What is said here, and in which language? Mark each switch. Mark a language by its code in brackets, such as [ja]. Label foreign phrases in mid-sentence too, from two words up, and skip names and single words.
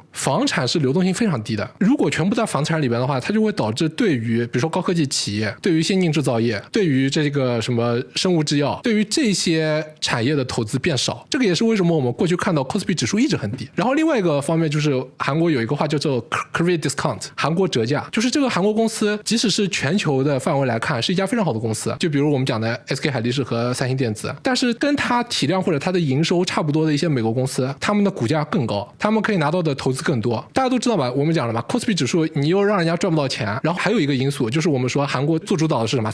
[zh] 房產是流動性非常低的，如果全部在房產裡邊的話，它就會導致對於比如說高科技企業、对於先進製造業、對於這個什麼生物製藥、對於這些產業的投資變少。這個也是為什麼我們過去看到 Kospi 指數一直很低。然後另外一個方面就是韓國有一個話叫做 [en] Korea Discount， [zh] 韓國折價，就是這個韓國公司即使是全球的範圍來看是一家非常好的公司，就比如我們講的 SK 海力士和三星電子，但是跟它體量或者它的營收差不多的一些美國公司，他們的股價更高，他們可以拿到的投資更多。大家都知道吧，我們講了嘛， Kospi 指數你又让人家賺不到錢，然後還有一個因素就是我們說韓國做主導的是什麼？